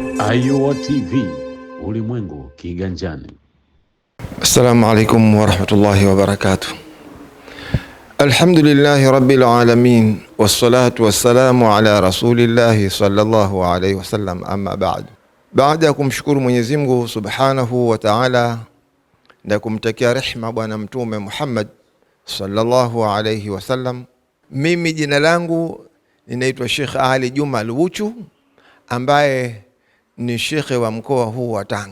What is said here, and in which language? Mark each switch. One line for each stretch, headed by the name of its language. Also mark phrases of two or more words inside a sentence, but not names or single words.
Swahili: Ayuwa TV, ulimwengu kiganjani.
Arabic: السلام عليكم ورحمة الله وبركاته. الحمد لله رب العالمين، والصلاة والسلام على رسول الله صلى الله عليه وسلم، أما بعد.
Swahili: Baada ya kumshukuru Mwenyezi Mungu
Arabic: سبحانه وتعالى
Swahili: na kumtakia rehema bwana mtume Muhammad
Arabic: صلى الله عليه وسلم,
Swahili: mimi jina langu ninaitwa Sheikh Ali Juma Luwuchu, ambaye ni shekhe wa mkoa huu wa Tanga.